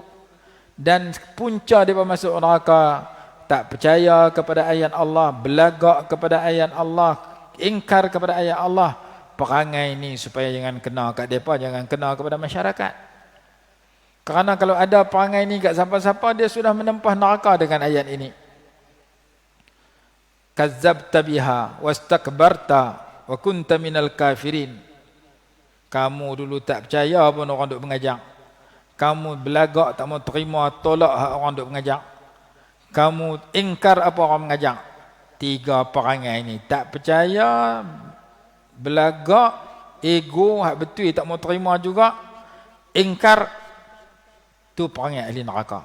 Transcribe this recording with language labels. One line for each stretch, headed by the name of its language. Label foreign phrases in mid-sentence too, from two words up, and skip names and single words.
Malay: Dan punca depa masuk neraka, tak percaya kepada ayat Allah, belagak kepada ayat Allah, ingkar kepada ayat Allah. Perangai ni supaya jangan kena kat depa, jangan kena kepada masyarakat. Kerana kalau ada perangai ni kat siapa-siapa, dia sudah menempah neraka dengan ayat ini.
Arabic: Kazzabta biha wastakbarta wa kunta minal kafirin.
Malay: Kamu dulu tak percaya pun orang duk mengajak. Kamu belagak, tak mau terima, tolak hak orang duk mengajak. Kamu ingkar apa orang mengajak. 3 perangai ini. Tak percaya, belagak, ego, hak betul tak mau terima juga, ingkar, tu perangai ahli neraka.